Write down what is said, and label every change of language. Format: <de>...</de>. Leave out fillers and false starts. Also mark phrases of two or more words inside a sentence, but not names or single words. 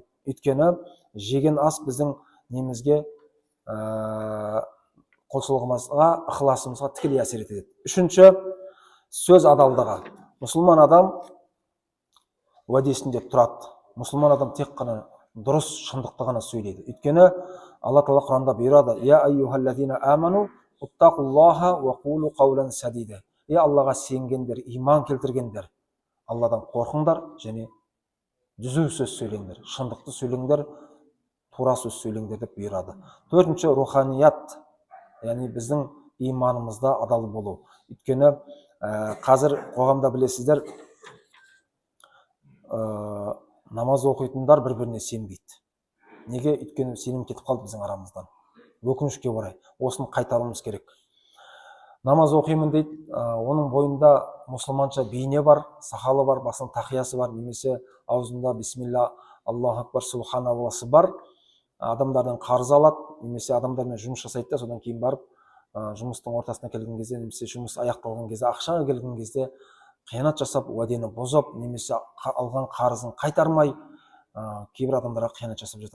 <kk>Өйткені жеген ас біздің немізге, құлшылығымызға, ықыласымызға тікелей әсер етеді. Үшінші, сөз адалдығы. Мұсылман адам уәдесінде тұрады. Мұсылман адам тек қана дұрыс, шындықты ғана сөйлейді. Өйткені Алла Тағала Құранда бұйырады:</kk> <ar>«يا أيها الذين آمنوا اتقوا الله وقولوا قولا سديدا».</ar> <kk>Аллаға сенгендер, иман келтіргендер, Алладан қорқыңдар және түзу сөз сөйлеңдер, шындықты сөйлеңдер, тура сөз сөйлеңдер деп бұйырады. Төртінші, руханият, яғни біздің иманымызда адал болу. Өйткені қазір қоғамда білесіздер, намаз оқитындар бір-біріне сенбейді. Неге? Өйткені сенім кетіп қалды біздің арамыздан. Өкінішке орай. Осыны қайтаруымыз керек. Намаз оқимын дейді, оның бойында мұсылманша бейне бар, сақалы бар, басының тақиясы бар, немесе аузында бисмилла,</kk> <ar>الله أكبر,</ar> <kk>субханалласы бар. Адамдардан қарыз алады, немесе адамдармен жұмыс жасайды да, содан кейін барып жұмыстың ортасына келген кезде, немесе жұмыс аяқталған кезде, ақшаға келген кезде қиянат жасап, уәдені бұзып, немесе алған қарызын қайтармай, кейбір адамдарға қиянат жасап жатады.</kk>